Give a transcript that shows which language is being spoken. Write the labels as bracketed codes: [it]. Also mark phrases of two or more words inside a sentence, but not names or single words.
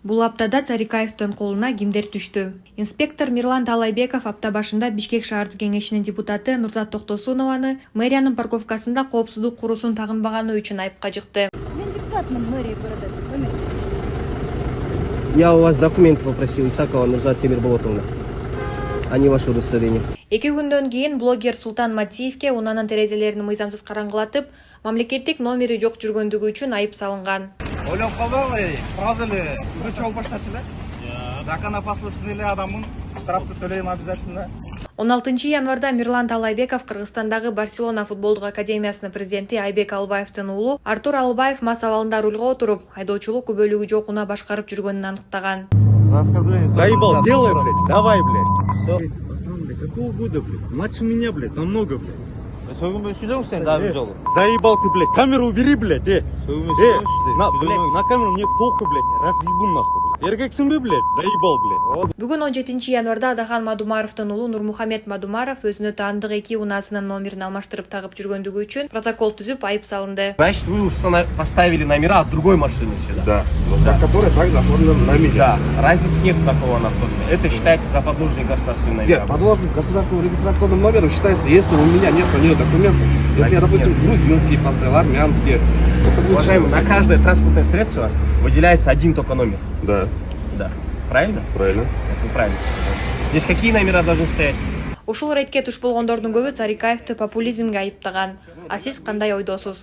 [ky] Бул аптада Царикаевдин колуна кимдер түштү? Инспектор Мирлан Талайбеков апта башында Бишкек шаардык кеңешинин депутаты Нурзат Токтосунованы мэриянын парковкасында коопсуздук куруусун тагынбаганы үчүн айыпка жыкты. Мен депутатмын [ru] мэрии города. Я у вас документы попросил, Исакова Нурзат Темирболотовна, а не ваше удостоверение. [ky] 2 күндөн кийин блогер Султан Матиевке унаанын терезелерин мыйзамсыз караңгылатып, мамлекеттик номери жок жүргөндүгү үчүн айып салынган. Ойлоп калдым, сразу эле изучить алып баштачы эле. Законопослушный эле адаммын, штрафты төлөйм обязательно. 16 январда Мирлан Талайбеков Кыргызстандагы Барселона футболдук академиясынын президенти Айбек Албаевдин уулу Артур Албаев мас абалында рулга отуруп, айдоочулук күбөлүгү жок унаа башкарып жүргөнүн аныктаган. [ru] За оскорбление. Заебал, делай, блядь, давай, блядь. Все. Пацан, блядь, какого года, блядь? Младше меня, блядь, намного, блядь. Заебал ты, блядь, камеру убери, блядь, блядь, на камеру мне похуй, блядь, разъебу нахуй, блядь. [ky] Эркексің бе, [ru] блядь, заебал, блядь. [ky] Бүгүн 17 январда Адахан Мадумаровдун уулу Нурмухамед Мадумаров өзүнө таандык 2 унаасынын номерин алмаштырып тагып жүргөндүгү үчүн протокол түзүп айып салынды. [ru] Значит, вы поставили номера от другой машины сюда. Да, которая также оформлена на меня. Да, разницы нет такого на оформления. Это считается за подложный государственный номер. Нет, подложным государственным регистрационным номером считается, если у меня нет на нее документов. Если я, допустим, грузинский поставил, армянский. Уважаемый, на каждое транспортное средство выделяется один только номер. Да. Да. Правильно? Правильно. Это правильно. Здесь какие номера должны стоять? [ky] Ушул рейтке туш болгондордун көбү Царикаевди популизмге айыптаган. А сиз кандай ойдосуз?